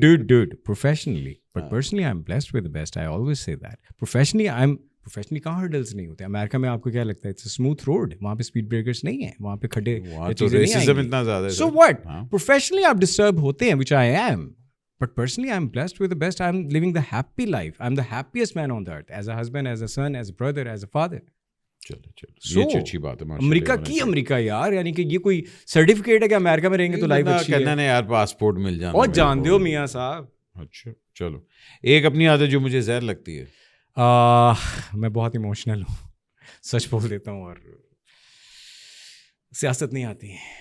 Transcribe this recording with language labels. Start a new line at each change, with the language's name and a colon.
English: Dude, professionally, but personally I'm blessed with the best. I always say that.
Urdu: Professionally کہاں hurdles نہیں ہوتے. امریکہ میں آپ کو کیا لگتا ہے
English: It's a smooth road?
Urdu: وہاں پہ اسپیڈ بریکرس نہیں ہیں، وہاں پہ کھڈے چیزیں نہیں آئیں گی. اتنا زیادہ.
English: So what?
Urdu: Professionally آپ ڈسٹرب ہوتے ہیں,
English: which I am. But personally I'm blessed with the best. I'm living the happy life. I'm the happiest man on the earth. As a husband, as a son, as a brother, as a father.
Urdu: چلو یہ اچھی بات ہے. امریکہ کی امریکہ یار، یعنی کہ یہ کوئی سرٹیفکیٹ ہے کہ امریکہ میں رہیں گے تو لائف اچھی ہے. کہنا یار پاسپورٹ مل جانا. اور جان دیو میاں صاحب. اچھا چلو ایک اپنی عادت جو مجھے زہر لگتی ہے. میں بہت ایموشنل ہوں، سچ بول دیتا ہوں، اور سیاست نہیں آتی.